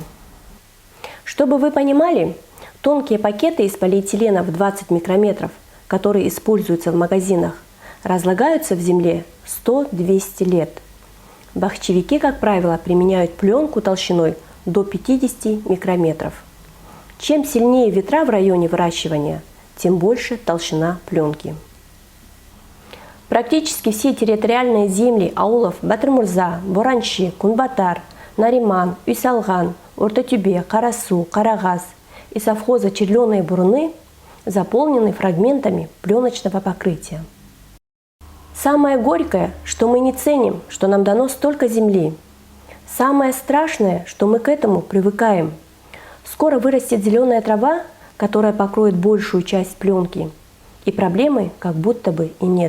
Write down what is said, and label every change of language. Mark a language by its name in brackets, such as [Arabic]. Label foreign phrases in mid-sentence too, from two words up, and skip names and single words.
[Russian] Чтобы вы понимали, тонкие пакеты из полиэтилена в 20 микрометров, которые используются в магазинах, разлагаются в земле 100-200 лет. Бахчевики, как правило, применяют пленку толщиной до 50 микрометров. Чем сильнее ветра в районе выращивания, тем больше толщина пленки. Практически все территориальные земли аулов Батырмурза, Боранчи, Кунбатар, Нариман, Уйсалган, Ортотюбе, Карасу, Карагаз и совхоза Черленые Буруны заполнены фрагментами пленочного покрытия. Самое горькое, что мы не ценим, что нам дано столько земли. Самое страшное, что мы к этому привыкаем. Скоро вырастет зеленая трава, которая покроет большую часть пленки, и проблемы как будто бы и нет.